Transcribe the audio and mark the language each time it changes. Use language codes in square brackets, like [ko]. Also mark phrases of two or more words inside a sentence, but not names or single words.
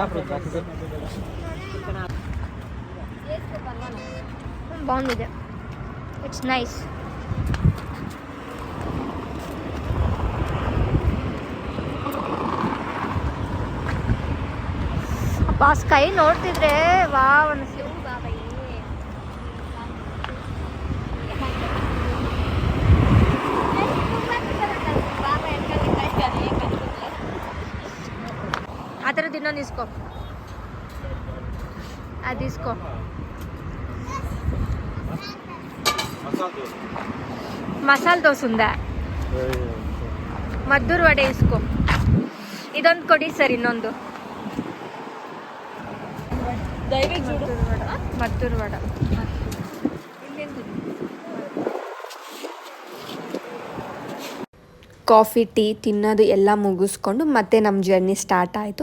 [kn] ಬಾಗುಂದಿದೆ, [en] it's nice. [kn] ಅಪ್ಪ ಸ್ಕೈ ನೋಡ್ತಿದ್ರೆ ವಾವ್ ಅನಿಸ್ತು. [te] ఆ తర్వాత తిన్నా తీసుకో, అది తీసుకో. మసాలా దోశ ఉందా? [kn] ಮದ್ದೂರು ವಡೆ ಇಸ್ಕೊ. ಇದೊಂದು ಕೊಡಿ ಸರ್. ಇನ್ನೊಂದು ಮದ್ದೂರು ವಡೆ. ಕಾಫಿ ಟೀ ತಿನ್ನೋದು ಎಲ್ಲ ಮುಗಿಸ್ಕೊಂಡು ಮತ್ತೆ ನಮ್ಮ [en] journey start [kn] ಆಯಿತು.